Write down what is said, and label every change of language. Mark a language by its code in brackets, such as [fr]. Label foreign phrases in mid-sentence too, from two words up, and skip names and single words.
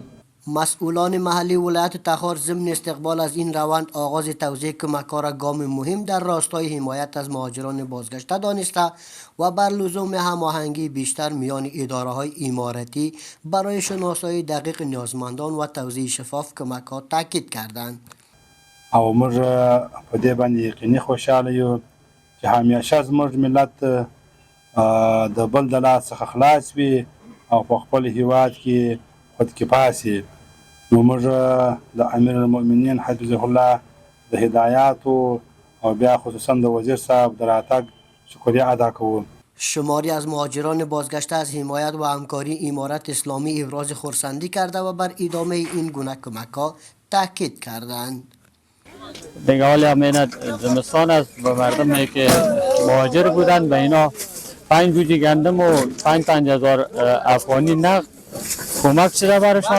[fa] مسئولان محلی ولایت تخار ضمن استقبال از این روند آغاز توزیع کمک‌ها را گام مهم در راستای حمایت از مهاجران بازگشته دانسته و بر لزوم هماهنگی بیشتر میان اداره‌های امارتی برای شناسایی دقیق نیازمندان و توزیع شفاف کمک‌ها تاکید کردند. [ps] او موږ په دې باندې یقیني خوشاله یو چې همیشه زموږ ملت د بل د لاس څخه خلاص وي او په خپل هیواد کې خودکفا سي. نو موږ د امیر المؤمنین [ar] حفظه الله [ps] د هدایاتو او بیا خصوصا د وزیر صاحب د راتګ شکریه ادا کوو. [fa] شماری از مهاجران بازگشته از حمایت و همکاری امارت اسلامی ابراز خرسندی کرده و بر ادامه این گونه کمک‌ها تاکید کردند. دیگه حالی همین زمستان است به مردمی که مهاجر بودن به اینا 5 جوجه گندم و 5,000 افغانی نقد کمک شده برشان.